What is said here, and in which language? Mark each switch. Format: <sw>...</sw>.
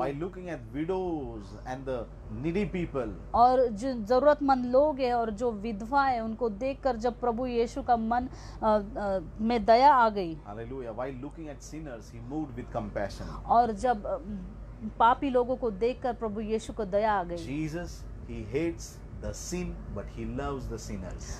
<en>while looking at widows and the needy people.</en> <hi>और जो जरूरतमंद लोग हैं और जो विधवा है उनको देखकर जब प्रभु यीशु का मन में दया आ गई।</hi> <en>Hallelujah. While looking at sinners, he moved with compassion.</en> <hi>और जब पापी लोगों को देखकर प्रभु यीशु को दया आ गई।</hi> <en>Jesus, he hates the sin, but he loves the sinners.</en>